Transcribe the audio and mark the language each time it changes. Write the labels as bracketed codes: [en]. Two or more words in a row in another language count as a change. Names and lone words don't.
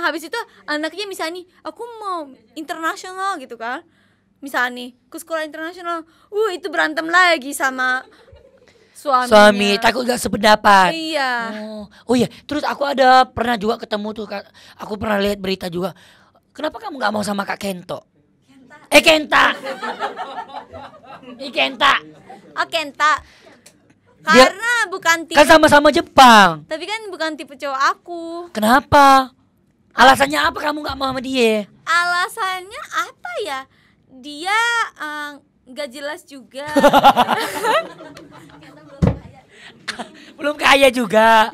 [id] Habis itu anaknya misalnya nih, aku mau internasional gitu kan. Misalnya nih, ke sekolah internasional, itu berantem lagi sama suaminya. Suami takut gak sependapat. Iya. Oh iya, terus aku ada pernah juga ketemu tuh Kak. Aku pernah lihat berita juga. Kenapa kamu nggak mau sama Kak Kento? Kenta. Kenta. Oh Kenta. Dia- Karena bukan tipe, Kan sama-sama Jepang. tapi kan bukan tipe cowok aku. Kenapa? Alasannya apa kamu nggak mau sama dia? Alasannya apa ya? Dia nggak jelas juga. Belum kaya juga.